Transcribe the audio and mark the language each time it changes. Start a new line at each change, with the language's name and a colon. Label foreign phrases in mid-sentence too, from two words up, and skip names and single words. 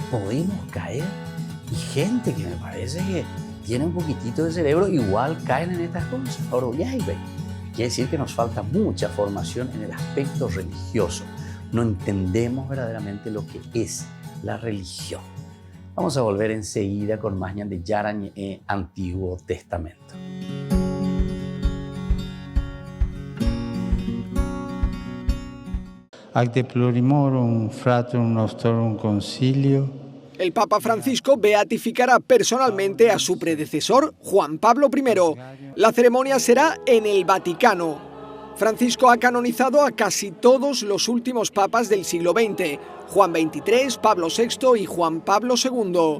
Spanish: Y gente que me parece que tiene un poquitito de cerebro igual caen en estas cosas. Ahora ya quiere decir que nos falta mucha formación en el aspecto religioso. No entendemos verdaderamente lo que es la religión. Vamos a volver enseguida con más de Yarañ Antiguo Testamento.
Latin: Acte plurimorum fratrum nostorum concilio.
Spanish: El Papa Francisco beatificará personalmente a su predecesor, Juan Pablo I. La ceremonia será en el Vaticano. Francisco ha canonizado a casi todos los últimos papas del siglo XX, Juan XXIII, Pablo VI y Juan Pablo II.